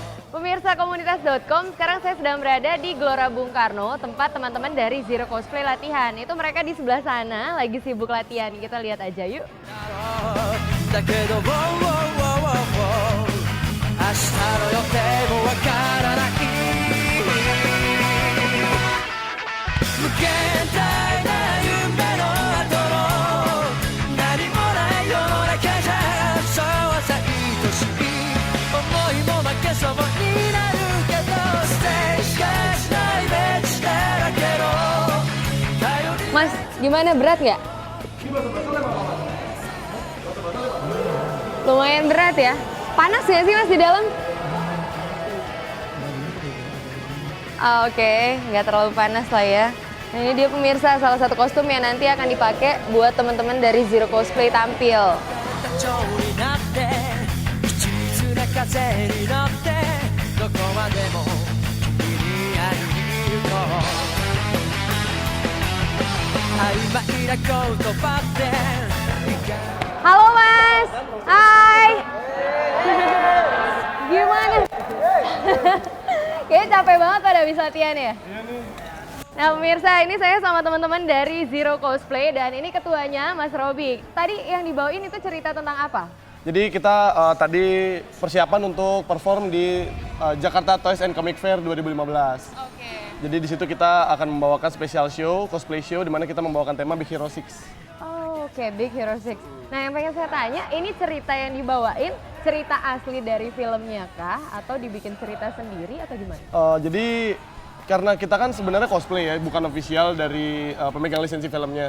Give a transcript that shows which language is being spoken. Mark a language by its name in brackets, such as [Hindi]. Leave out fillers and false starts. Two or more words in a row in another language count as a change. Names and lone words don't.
[Indonesian] Pemirsa komunitas.com, sekarang saya sedang berada di Gelora Bung Karno, tempat teman-teman dari Zero Cosplay latihan. Itu mereka di sebelah sana, lagi sibuk latihan. Kita lihat aja yuk. [Japanese] だけど明日の予定もわからない無限大な夢の後の何もない世の中じゃそうはさ愛しい思いも負けそうになるけどステージしかしないベンチだらけの [Indonesian] Mas, gimana, berat nggak? Lumayan berat ya. Panas nggak sih Mas di dalam? Oke, nggak terlalu panas lah ya. Nah, ini dia pemirsa, salah satu kostum yang nanti akan dipakai buat teman-teman dari Zero Cosplay tampil. [Japanese] 蝶になって一途な風に乗ってどこまでも君に会いに行こう曖昧な言葉で [Indonesian] Halo Mas, hai. Gimana? Kayaknya capek banget pada habis latihan ya? Nah pemirsa, ini saya sama teman-teman dari Zero Cosplay dan ini ketuanya Mas Robi. Tadi yang dibawain itu cerita tentang apa? Jadi kita tadi persiapan untuk perform di Jakarta Toys and Comic Fair 2015. Oke. Jadi di situ kita akan membawakan [English] special show, cosplay show, [Indonesian] di mana kita membawakan tema Big Hero 6. Oh, oke, Big Hero 6. Nah yang pengen saya tanya, ini cerita yang dibawain cerita asli dari filmnya kah? Atau dibikin cerita sendiri atau gimana? Jadi karena kita kan sebenarnya cosplay ya, bukan official dari pemegang lisensi filmnya.